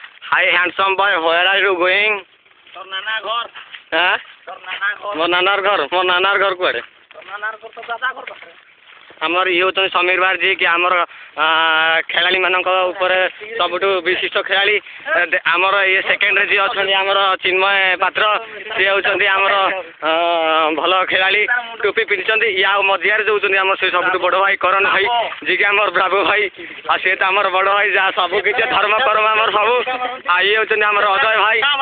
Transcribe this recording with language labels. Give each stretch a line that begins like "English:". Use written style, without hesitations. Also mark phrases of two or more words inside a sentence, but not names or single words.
English: Hi, handsome boy, where are you going?
Bangla: তোর নানা ঘর হ্যাঁ তোর নানা ঘর
Odia: ମୋ ନାନାର ଘର କୁଆଡ଼େ?
Bangla: তোর নানার ঘর তো দাদা ঘর পাখରେ
Odia: ଆମର ଇଏ ହେଉଛନ୍ତି ସମୀର ବାର ଯିଏକି ଆମର ଖେଳାଳିମାନଙ୍କ ଉପରେ ସବୁଠୁ ବିଶିଷ୍ଟ ଖେଳାଳି ଆମର ଇଏ ସେକେଣ୍ଡରେ ଯିଏ ଅଛନ୍ତି ଆମର ଚିନ୍ମୟ ପାତ୍ର ସିଏ ହେଉଛନ୍ତି ଆମର ଭଲ ଖେଳାଳି ଟୋପି ପିନ୍ଧିଛନ୍ତି ଇଏ ଆଉ ମଝିଆରେ ଦେଉଛନ୍ତି ଆମର ସେ ସବୁଠୁ ବଡ଼ ଭାଇ କରଣ ଭାଇ ଯିଏକି ଆମର ବ୍ରାଭୋ ଭାଇ ଆଉ ସିଏ ତ ଆମର ବଡ଼ ଭାଇ ଯାହା ସବୁ କିଛି ଧର୍ମ କର୍ମ ଆମର ସବୁ ଆଉ ଇଏ ହେଉଛନ୍ତି ଆମର ଅଜୟ ଭାଇ